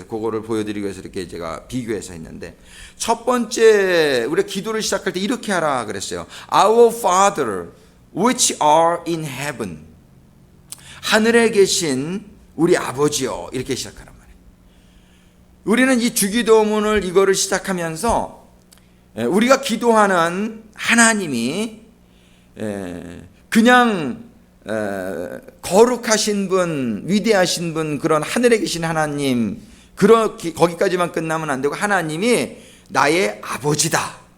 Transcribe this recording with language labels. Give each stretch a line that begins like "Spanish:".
Korean: 그래서 그거를 보여드리기 위해서 이렇게 제가 비교해서 했는데, 첫 번째 우리가 기도를 시작할 때 이렇게 하라 그랬어요.
English: Our Father which are in heaven.
Korean: 하늘에 계신 우리 아버지요, 이렇게 시작하란 말이에요. 우리는 이 주기도문을 이거를 시작하면서 우리가 기도하는 하나님이 그냥 거룩하신 분, 위대하신 분, 그런 하늘에 계신 하나님, 거기까지만 끝나면 안 되고 하나님이 나의 아버지다.